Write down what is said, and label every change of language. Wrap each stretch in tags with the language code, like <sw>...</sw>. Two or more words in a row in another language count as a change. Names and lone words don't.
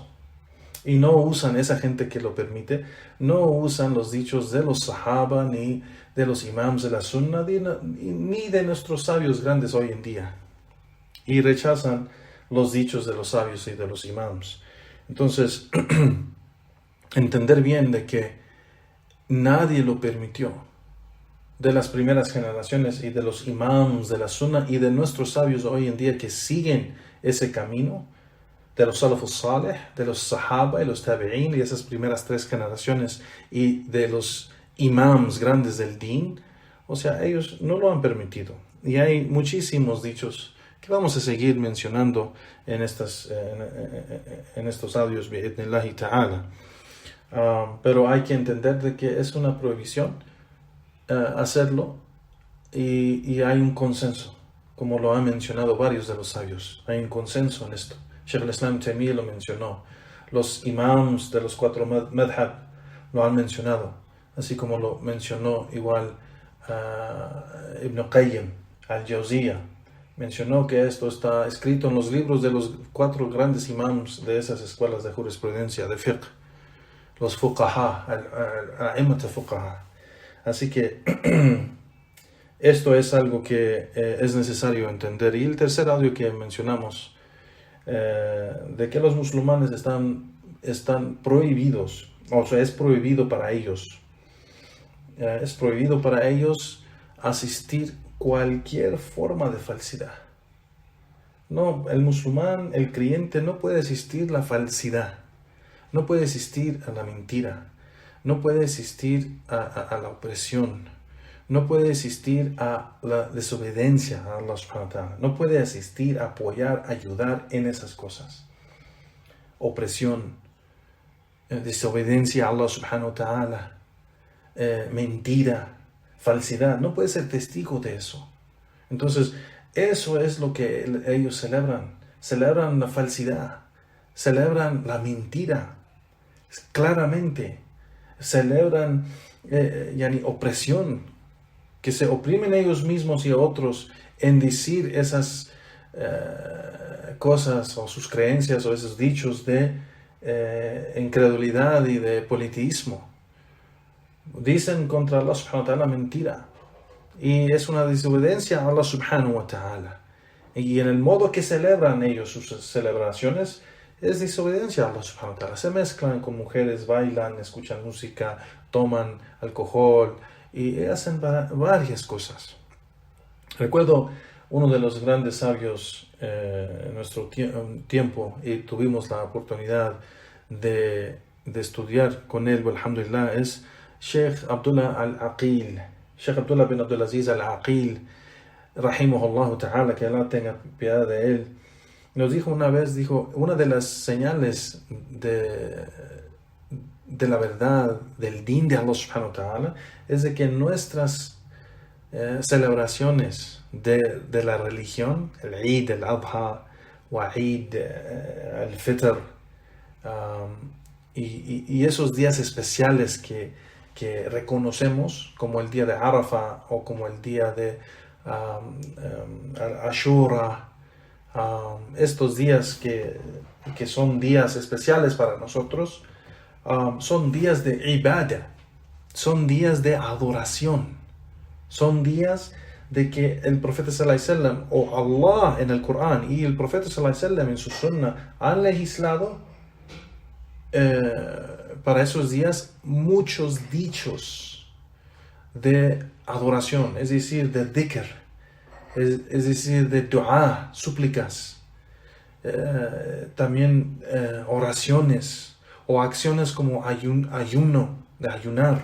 <es>Y no usan, esa gente que lo permite, no usan los dichos de los Sahaba, ni de los imams de la Sunna, ni de nuestros sabios grandes hoy en día, y rechazan los dichos de los sabios y de los imams. Entonces, entender bien de que nadie lo permitió, de las primeras generaciones y de los imams de la Sunna y de nuestros sabios hoy en día que siguen ese camino, de los</es> <ar>السلف الصالح,</ar> <es>de los sahaba y los tabi'in, y esas primeras tres generaciones, y de los imams grandes del din. O sea, ellos no lo han permitido. Y hay muchísimos dichos que vamos a seguir mencionando en estos audios,</es> <ar>بإذن الله تعالى.</ar> <es>Pero hay que entender de que es una prohibición hacerlo, y hay un consenso, como lo han mencionado varios de los sabios. Hay un consenso en esto. Shaykh al-Islam Taymiyya lo mencionó, los imams de los 4 madhab lo han mencionado, así como lo mencionó igual Ibn Qayyim al-Jawziyya. Mencionó que esto está escrito en los libros de los 4 grandes imams de esas escuelas de jurisprudencia, de fiqh, los fuqaha,</es> <ar>الأئمة الفقهاء.</ar> <es>Así que esto es algo que es necesario entender. Y el tercer audio que mencionamos, de que los musulmanes están prohibidos, o sea, es prohibido para ellos asistir cualquier forma de falsidad. No, el musulmán, el creyente, no puede asistir la falsidad, no puede existir a la mentira, no puede existir a la opresión, no puede existir a la desobediencia a Allah</es> <ar>سبحانه وتعالى,</ar> <es>no puede existir a apoyar, ayudar en esas cosas. Opresión, desobediencia a Allah</es> <ar>سبحانه وتعالى,</ar> <es>mentira, falsidad, no puede ser testigo de eso. Entonces, eso es lo que ellos celebran la falsidad, celebran la mentira, claramente, celebran opresión, que se oprimen ellos mismos y a otros en decir esas cosas o sus creencias o esos dichos de incredulidad y de politeísmo. Dicen contra Allah</es> <ar>سبحانه وتعالى</ar> <es>mentira. Y es una desobediencia a Allah</es> <ar>سبحانه وتعالى.</ar> <es>Y en el modo que celebran ellos sus celebraciones, es desobediencia a Allah</es> <ar>سبحانه وتعالى.</ar> <es>Se mezclan con mujeres, bailan, escuchan música, toman alcohol y hacen varias cosas. Recuerdo uno de los grandes sabios en nuestro tiempo, y tuvimos la oportunidad de estudiar con él, alhamdulillah, es Sheikh Abdullah al-Aqil, Sheikh Abdullah bin Abdulaziz al-Aqil,</es> <ar>رحمه الله تعالى,</ar> <es>que Allah tenga piedad de él. Nos dijo una vez, una de las señales de la verdad, del din de Allah</es> <ar>سبحانه وتعالى,</ar> <es>es de que nuestras celebraciones de la religión, el Eid, el Adha, o Eid, el Fitr, y esos días especiales que reconocemos, como el día de Arafah o como el día de Ashura, estos días que son días especiales para nosotros, son días de ibadah, son días de adoración, son días de que el profeta</es> <ar>صلى الله عليه وسلم</ar> <es>o Allah en el Corán y el profeta</es> <ar>صلى الله عليه وسلم</ar> <es>en su sunnah han legislado para esos días muchos dichos de adoración, es decir, de dhikr, es decir, de dua, súplicas, también oraciones o acciones como ayuno, de ayunar.</es>